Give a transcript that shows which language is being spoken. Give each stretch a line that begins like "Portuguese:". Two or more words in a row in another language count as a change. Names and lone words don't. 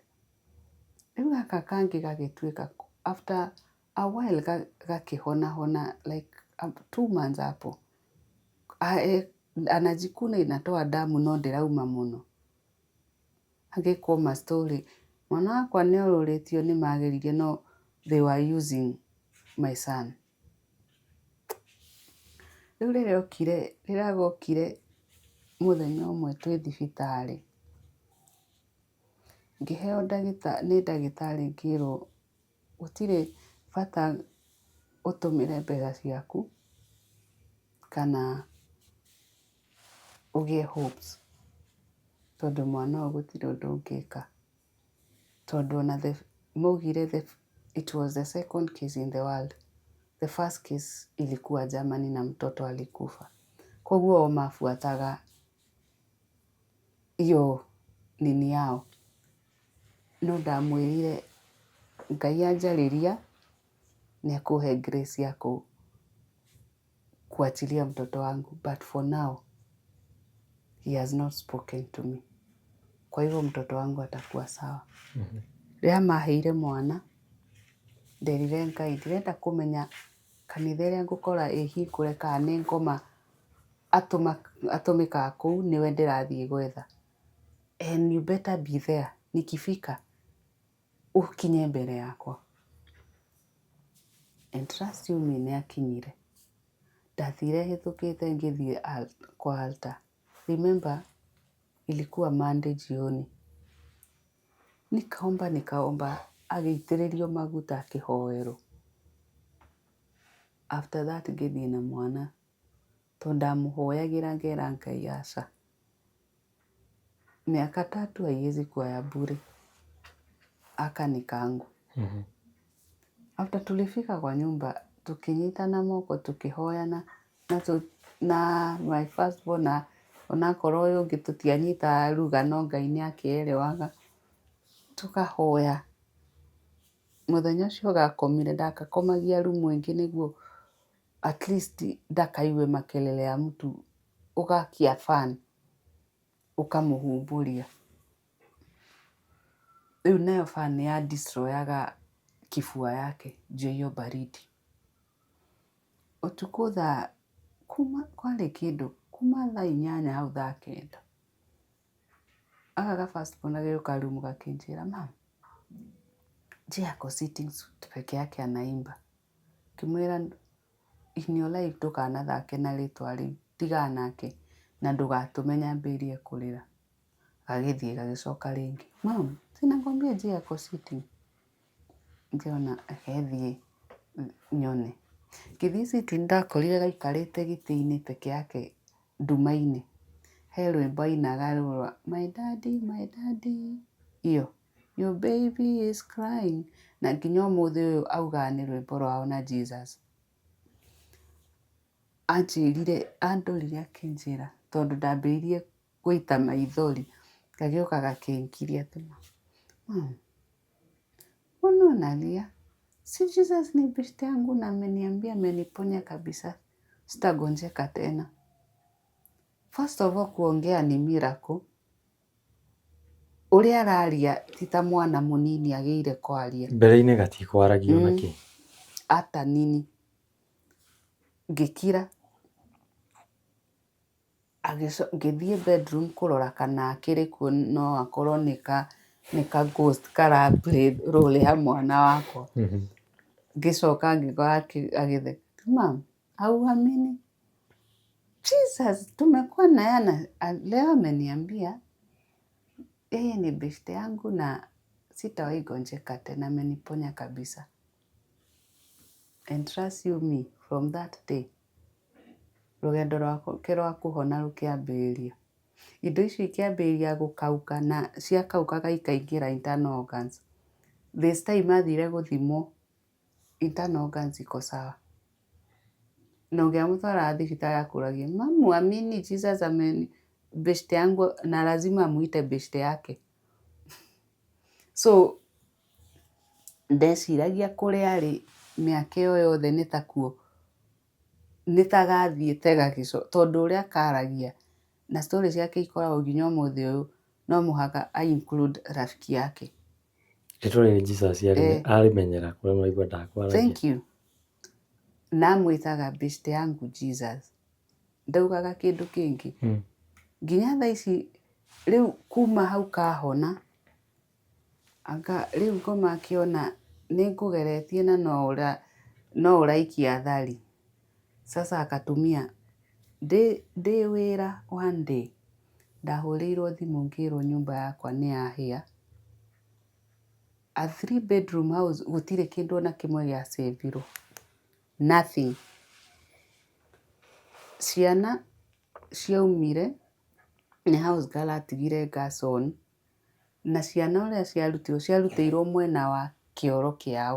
Kikuyu: Rĩu gaka kangĩ gagĩtuĩka,
English: after a while gakĩhona like 2 months hapo.
Swahili: Anajikuna inatoa damu
Kikuyu: no ndĩrauma mũno. Agĩkoma story, mwana wakwa nĩorũrĩtio nĩ mageririe no
English: they were using my son.
Kikuyu: Rĩu rĩrĩa gokire mũthenya ũmwe twĩ thibitarĩ, ngĩheo nĩ ndagĩtarĩ ngĩrwo gũtirĩ bata ũtũmĩre mbeca ciaku kana ũgĩe hopes, tondũ mwana ũyũ gũtirĩ ũndũ ũngĩka. Tondũ ona maugire
English: it was the second case in the world. The first case
Swahili: ilikuwa Germany na mtoto alikufa.
Kikuyu: Koguo o mafuataga
Swahili: hiyo nini yao.
Kikuyu: No ndamwĩrire Ngai anjarĩria nĩekũhe grace
Swahili: ya kuachilia mtoto wangu,
English: but for now he has not spoken to me.
Swahili: Kwa hivyo mtoto wangu atakuwa sawa.
Kikuyu: Rĩrĩa maheire mwana, nderire Ngai ndirenda kũmenya kanitha ĩrĩa ngũkora ĩhingũre kana nĩ ngoma atũmĩkaga kũu nĩwe ndĩrathiĩ gwetha.
English: And you better be there.
Kikuyu: Nikifika ukinye mbere yakwa.
English: And trust you me,
Kikuyu: nĩakinyire. Ndathire hĩtũkĩte ngĩthiĩ kwa altar.
English: Remember,
Swahili: ilikuwa Monday jioni.
Kikuyu: Nikaomba agĩitĩrĩrio maguta akĩhoerwo. After that ngĩthiĩ na mwana, tondũ ndamũhoyagĩra ngera Ngai aca.
Swahili: Miaka 3 haiwezi kuwa ya bure.
Kikuyu: Aka ni kangu.
Swahili: After tulifika kwa nyumba,
Kikuyu: tukinyitana moko tukihoyana na
English: my first born
Kikuyu: onakorwo ũyũ ũngĩ tũtianyitaga ruga no Ngai nĩakĩerewaga tukahoya. Mũthenya ũcio gakomire ndagakomagia rumu ĩngĩ nĩguo
English: at least
Kikuyu: ndakaigue
Swahili: makelele ya mtu,
Kikuyu: ũgakia fan ũkamũhumbũria. Rĩu nayo
Swahili: fan ya destroyaga kifua yake juu hiyo baridi.
Kikuyu: Ũtukũ kwarĩ kĩndũ kuma thaa 8 hau thaa 9 aka ga
English: first born
Kikuyu: gagĩũka rumu gakĩnjĩra
Swahili: mama Jay ako sitting peke yake anaimba.
Kikuyu: Ngĩmwĩra
English: in your life
Kikuyu: ndũkanathake na rĩtwa rĩu, tigana nake na ndũgatũme nyambĩrĩrie kũrĩra. Gagĩthiĩ gagĩcoka rĩngĩ
Swahili: mama sinakwambia Jay ako sitting.
Kikuyu: Ngĩona gethiĩ nyone. Ngĩthiĩ sitting ndakorire gaikarĩte gĩtĩ-inĩ peke yake nduma-inĩ. He rwĩmbo ainaga rwa
English: my daddy
Kikuyu: iyo
English: your baby is crying,
Kikuyu: na nginya ũmũthĩ ũyũ augaga nĩ rwĩmbo rwao na Jesus. Andorire akĩnjĩra tondũ ndambĩrĩirie gũita maithori, gagĩũka gakĩngiria atĩ
Swahili: mbona unalia? Si Jesus ni beshte yangu na ameniambia ameniponya kabisa, sitagonjeka tena.
English: First of all
Swahili: kuongea ni miracle.
Kikuyu: Ũrĩa araria ti ta mwana mũnini agĩire kwaria. Mbere-inĩ gatikwaragia onakĩ.
Swahili: Hata nini.
Kikuyu: Ngĩkira ngĩthiĩ bedroom kũrora kana akĩrĩ kuo no akorwo nĩ ka ghost kara
English: play role
Kikuyu: ya mwana wakwa. Ngĩcoka ngĩkora agĩtheka
Swahili: mama hauamini Jesus tumekuwa na yana leo ameniambia yeye ni beshte yangu na sitawahi gonjeka tena, ameniponya kabisa.
English: And trust you me, from that day
Kikuyu: rũgendo rwake rwa kũhona rũkĩambĩrĩria. Indo icio ikĩambĩrĩria gũkauka na ciakaukaga ikaingĩra
English: internal organs. This time
Kikuyu: athire gũthimwo
English: internal organs
Swahili: iko sawa.
Kikuyu: Na ũngĩamũtwara thibitarĩ akũragia
Swahili: mamu amini Jesus beshte yangu na lazima amuite beshte yake.
Kikuyu: So ndeciragia kũrĩa arĩ mĩaka ĩyo yothe nĩ takuo nĩ tagathiĩte tondũ ũrĩa karagia na story ciake ikoragwo nginya ũmũthĩ ũyũ no mũhaka include
Swahili: rafiki yake.
Kikuyu: Rĩtwa rĩrĩ Jesus arĩmenyera kũrĩa maigua ndakwaragia.
English: Thank you.
Kikuyu: Na mwĩtaga
Swahili: beshte yangu Jesus.
Kikuyu: Ndaugaga kĩndũ kĩngĩ. Nginya thaa ici rĩu kuma hau kahona rĩu ngoma akĩona nĩ ngũgeretie na no ũraikia thari.
Swahili: Sasa akatumia
Kikuyu: ndĩ wĩra one day ndahũrĩirwo thimũ ngĩrwo nyũmba yakwa nĩ yahĩa.
English: A 3 bedroom house
Kikuyu: gũtirĩ kĩndũ ona kĩmwe gĩa save-irwo.
English: Nothing.
Kikuyu: Ciana ciaumire nĩ
English: house girl
Kikuyu: atigire
English: gas on
Kikuyu: na ciana ũrĩa ciarutĩirwo mwena wa kĩoro kĩao.